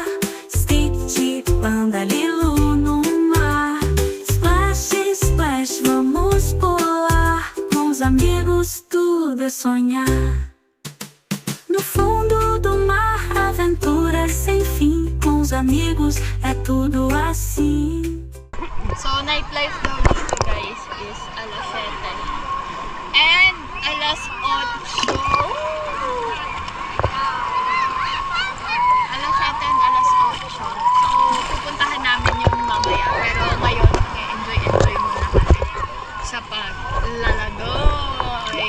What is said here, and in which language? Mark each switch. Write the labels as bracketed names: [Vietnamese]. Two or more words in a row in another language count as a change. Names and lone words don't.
[Portuguese] Stitch, Panda, Lilo no mar. Splash, splash, vamos pular. Com os amigos tudo é sonhar. No fundo do mar, aventuras sem fim. Com os amigos é tudo assim. [Filipino] So, nightlife daw dito, guys, is alas 7. And alas 8. Alas 7 and alas 8. So, pupuntahan namin yung mamaya. Pero ngayon, enjoy muna kami sa paglalagoy.